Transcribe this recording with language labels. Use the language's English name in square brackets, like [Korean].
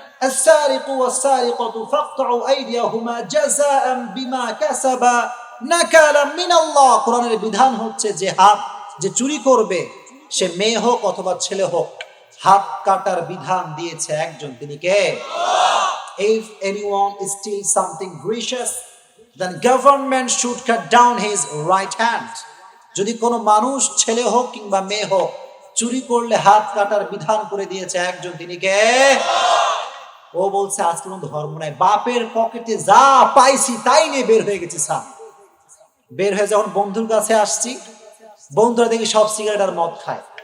[Arabic] السارق والسارقة فاقطعوا أيديهما جزاء بما كسبا نكالا من الله। [Bangla] কোরআনের বিধান হচ্ছে যে হাত যে চুরি করবে, সে মেয়ে হোক অথবা ছেলে হোক, হাত কাটার বিধান দিয়েছে একজন, তিনি কে? [English] If anyone steals something precious, then government should cut down his right hand. [Bangla] যদি কোনো মানুষ ছেলে হোক কিংবা মেয়ে হোক চুরি করলে হাত কাটার বিধান করে দিয়েছে একজন, তিনি কে? ও বলছে আজকে কোনো ধর্ম নাই, বাপের পকেটে যা পাইছি তাই নিয়ে বের হয়ে গেছি স্যার। বের হয়ে যখন বন্ধুর কাছে আসছি, বন্ধুরা দেখি সব সিগারেট আর মদ খায়।